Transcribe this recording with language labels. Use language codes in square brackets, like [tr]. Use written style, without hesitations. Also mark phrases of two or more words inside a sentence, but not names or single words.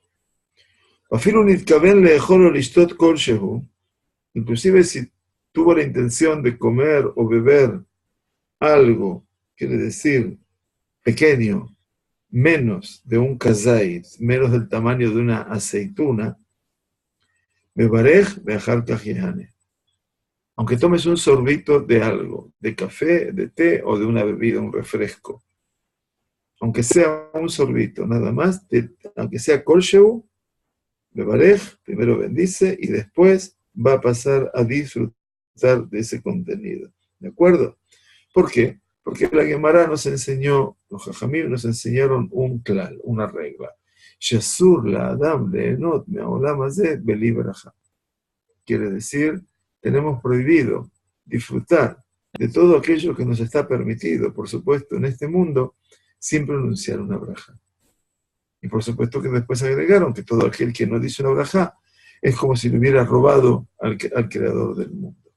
[es] Inclusive si tuvo la intención de comer o beber algo, quiere decir pequeño, menos de un kazait, menos del tamaño de una aceituna, [he] מברך ואחר כך יהנה. [es] Aunque tomes un sorbito de algo, de café, de té o de una bebida, un refresco, aunque sea un sorbito, nada más, aunque sea kolsheu, mevarej, primero bendice y después va a pasar a disfrutar de ese contenido. ¿De acuerdo? ¿Por qué? Porque la Gemara nos enseñó, los Jajamim nos enseñaron un klal, una regla. [he] שאסור לאדם ליהנות מעולם הזה בלי ברכה. [es] Quiere decir, tenemos prohibido disfrutar de todo aquello que nos está permitido, por supuesto, en este mundo, sin pronunciar una braja. Y por supuesto que después agregaron que todo aquel que no dice una braja es como si le hubiera robado al creador del mundo.